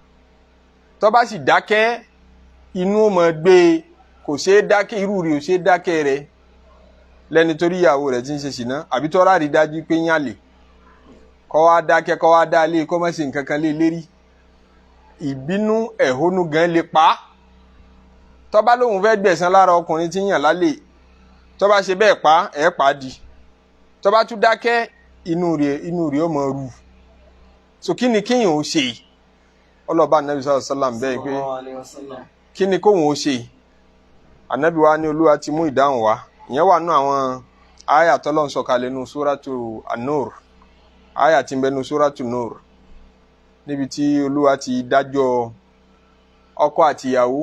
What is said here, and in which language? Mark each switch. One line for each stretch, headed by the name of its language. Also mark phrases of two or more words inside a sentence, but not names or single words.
Yoruba: Tó bá sì dákẹ́, inú ó máa gbé e, kò ṣeé dákẹ́, irú rẹ̀ ò ṣeé dákẹ́ rẹ̀ lẹ́ni torí ìyàwó rẹ̀ tí ń ṣe ṣìnà àbí tó rárí dájú pé yán lè kọ́ wá dákẹ́, kọ́ wá dá lé, kọ́ má ṣe nǹkan kan lé lérí, ìbínú ẹ̀hónú gan lè pa á. Tó bá lóun fẹ́ gbẹ̀san lára ọkùnrin tí ń yàn lálẹ́, tó bá ṣe bẹ́ẹ̀ pa ẹ̀ pa á di. Tó bá tún dákẹ́, inú rẹ̀ ó máa rú. So kí ni kéèyàn ó ṣe? Ọlọ́ba Ànábì
Arabic: صلى الله عليه وسلم
Yoruba: bẹ́ẹ̀ pé kí ni kóhun ó ṣe? Ànábì wa ní Olúwa ti mú ìdáhùn wá. Ìyẹn wà nínú àwọn àyà tọ́lọ́run sọ̀kalẹ̀ nínú
Arabic: سورة النور,
Yoruba: àyà tí ń bẹ nínú
Arabic: سورة نور,
Yoruba: níbi tí Olúwa ti dájọ́ ọkọ àti ìyàwó.